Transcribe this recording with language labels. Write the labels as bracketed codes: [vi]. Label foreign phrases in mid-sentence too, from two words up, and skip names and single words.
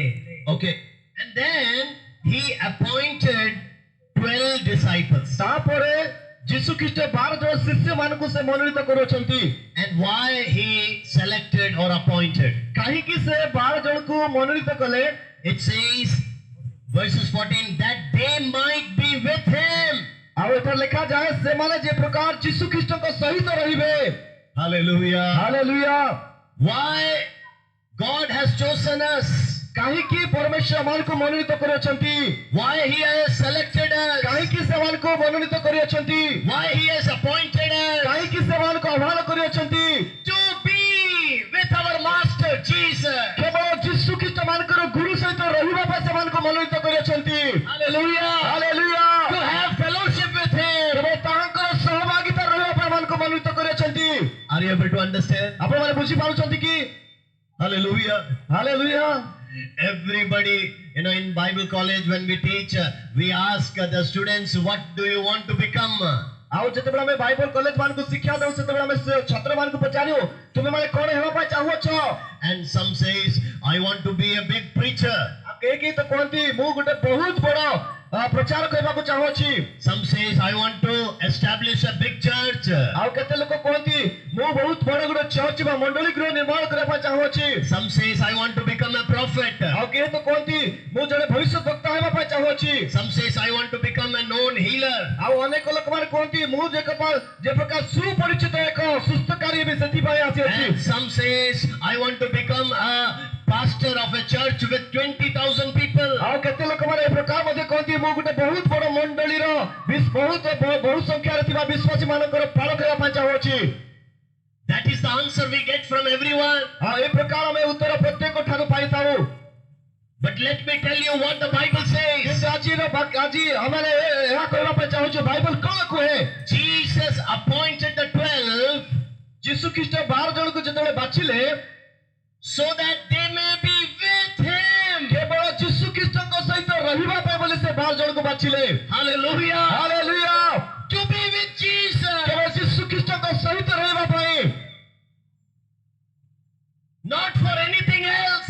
[en] Okay. And then he appointed 12 disciples. [or] ତାପରେ ଯୀଶୁ ଖ୍ରୀଷ୍ଟ 12 ଜଣ ଶିଷ୍ୟମାନଙ୍କୁ ସେ ମନୋନୀତ କରୁଛନ୍ତି। [en] And why he selected or appointed? [or] କାହିଁକି ସେ 12 ଜଣଙ୍କୁ ମନୋନୀତ କଲେ? [en] It says, verses 14, that they might be with him. [or] ଆଉ ଏଠାରେ ଲେଖାଯାଏ ସେମାନେ ଯେ ପ୍ରକାର ଯୀଶୁ ଖ୍ରୀଷ୍ଟଙ୍କ ସହିତ ରହିବେ। [en] Hallelujah. [or] ହାଲେଲୁୟା। [en] Why God has chosen us? [or] କାହିଁକି ପରମେଶ୍ୱର ଆମମାନଙ୍କୁ ମନୋନୀତ କରିଛନ୍ତି? [en] Why he has selected us? [or] କାହିଁକି ସେମାନଙ୍କୁ ମନୋନୀତ କରିଅଛନ୍ତି? [en] Why he has appointed us? [or] କାହିଁକି ସେମାନଙ୍କୁ ଆହ୍ୱାନ କରିଅଛନ୍ତି? [en] To be with our master Jesus. [or] କେବଳ ଯୀଶୁ ଖ୍ରୀଷ୍ଟ ମାନଙ୍କର ଗୁରୁ ସହିତ ରହିବା ପାଇଁ ସେମାନଙ୍କୁ ମନୋନୀତ କରିଅଛନ୍ତି। [en] Hallelujah. [or] ହାଲେଲୁୟା। [en] To have fellowship with him. [or] କେବଳ ତାଙ୍କର ସହଭାଗିତା ରହିବା ପାଇଁ ଆମମାନଙ୍କୁ ମନୋନୀତ କରିଅଛନ୍ତି। [en] Are you able to understand? [or] ଆପଣମାନେ ବୁଝିପାରୁଛନ୍ତି କି? [en] Hallelujah. [or] ହାଲେଲୁୟା। [en] Everybody, in Bible college when we teach, we ask the students, what do you want to become? [or] ଆଉ ଯେତେବେଳେ ଆମେ [en] Bible college [or] ମାନଙ୍କୁ ଶିକ୍ଷା ଦେଉ ସେତେବେଳେ ଆମେ ଛାତ୍ର ମାନଙ୍କୁ ପଚାରୁ ତୁମେ ମାନେ କ'ଣ ହେବା ପାଇଁ ଚାହୁଁଛ? [en] And some says, I want to be a big preacher. [or] କେହି ତ କୁହନ୍ତି ମୁଁ ଗୋଟେ ବହୁତ ବଡ଼ ପ୍ରଚାର କରିବାକୁ ଚାହୁଁଛି। [en] Some says, I want to establish a big church. [or] ଆଉ କେତେ ଲୋକ କୁହନ୍ତି ମୁଁ ବହୁତ ବଡ଼ ଗୋଟେ ଚର୍ଚ୍ଚ ବା ମଣ୍ଡଳୀ ଗୃହ ନିର୍ମାଣ କରିବା ପାଇଁ ଚାହୁଁଛି। [en] Some says, I want to become a prophet. [or] ଆଉ କେହି ତ କୁହନ୍ତି ମୁଁ ଜଣେ ଭବିଷ୍ୟତ ବକ୍ତା ହେବା ପାଇଁ ଚାହୁଁଛି। [en] Some says, I want to become a known healer. [or] ଆଉ ଅନେକ ଲୋକମାନେ କୁହନ୍ତି ମୁଁ ଯେ ପ୍ରକାର ସୁପରିଚିତ ଏକ ସୁସ୍ଥକାରୀ ହେବି ସେଥିପାଇଁ ଆସିଅଛି। [en] And some says, I want to become a pastor of a church with 20,000 people. [or] ଆଉ କେତେ ଲୋକମାନେ ଏ ପ୍ରକାର ମଧ୍ୟ କୁହନ୍ତି ମୁଁ ଗୋଟେ ବହୁତ ବଡ଼ ମଣ୍ଡଳୀର ବହୁ ସଂଖ୍ୟାରେ ଥିବା ବିଶ୍ୱାସୀ ମାନଙ୍କର ପାଳ କରିବା ପାଇଁ ଚାହୁଁଛି। [en] That is the answer we get from everyone. [or] ଆଉ ଏ ପ୍ରକାର ଆମେ ଉତ୍ତର ପ୍ରତ୍ୟେକ ଠାରୁ ପାଇଥାଉ। [en] But let me tell you what the Bible says. [or] କିନ୍ତୁ ଆଜି ଆମେ ଏହା କହିବା ପାଇଁ ଚାହୁଁଛୁ ବାଇବଲ କ'ଣ କୁହେ? [en] Jesus appointed the 12 [or] ଯୀଶୁ ଖ୍ରୀଷ୍ଟ 12 ଜଣଙ୍କୁ ଯେତେବେଳେ ବାଛିଲେ [en] so that they may be with him. [or] କେବଳ ଯୀଶୁ ଖ୍ରୀଷ୍ଟଙ୍କ ସହିତ ରହିବା ପାଇଁ ବୋଲି ସେ 12 ଜଣଙ୍କୁ ବାଛିଲେ। [en] Hallelujah. [or] ହାଲେଲୁୟା। [en] To be with Jesus. [or] କେବଳ ଯୀଶୁ ଖ୍ରୀଷ୍ଟଙ୍କ ସହିତ ରହିବା ପାଇଁ, [en] not for anything else.